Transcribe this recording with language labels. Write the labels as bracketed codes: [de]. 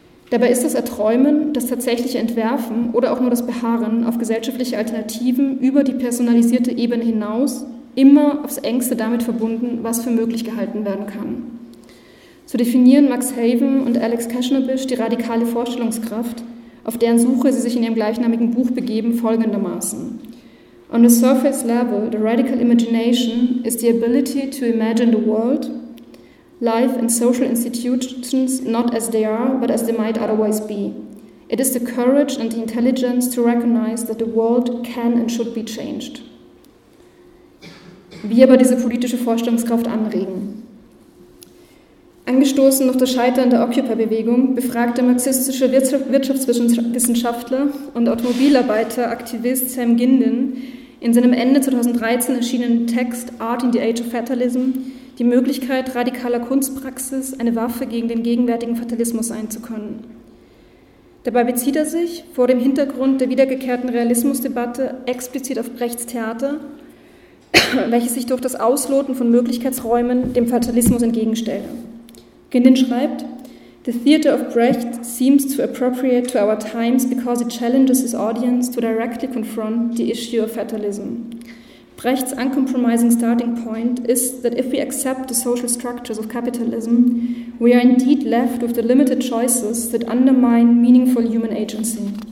[de] Dabei ist das Erträumen, das tatsächliche Entwerfen oder auch nur das Beharren auf gesellschaftliche Alternativen über die personalisierte Ebene hinaus immer aufs Engste damit verbunden, was für möglich gehalten werden kann. So definieren Max Haven und Alex Kashnabish die radikale Vorstellungskraft, auf deren Suche sie sich in ihrem gleichnamigen Buch begeben, folgendermaßen. [en] On the surface level, the radical imagination is the ability to imagine the world, life and social institutions not as they are, but as they might otherwise be. It is the courage and the intelligence to recognize that the world can and should be changed. [de] Wie aber diese politische Vorstellungskraft anregen? Angestoßen durch das Scheitern der Occupy-Bewegung befragte marxistische Wirtschaftswissenschaftler und Automobilarbeiteraktivist Sam Gindin in seinem Ende 2013 erschienenen Text Art in the Age of Fatalism die Möglichkeit radikaler Kunstpraxis, eine Waffe gegen den gegenwärtigen Fatalismus sein zu können. Dabei bezieht er sich vor dem Hintergrund der wiedergekehrten Realismusdebatte explizit auf Brechts Theater, welches sich durch das Ausloten von Möglichkeitsräumen dem Fatalismus entgegenstellte. [en] Gindin [de] schreibt, [en] The theater of Brecht seems too appropriate to our times because it challenges his audience to directly confront the issue of fatalism. Brecht's uncompromising starting point is that if we accept the social structures of capitalism, we are indeed left with the limited choices that undermine meaningful human agency.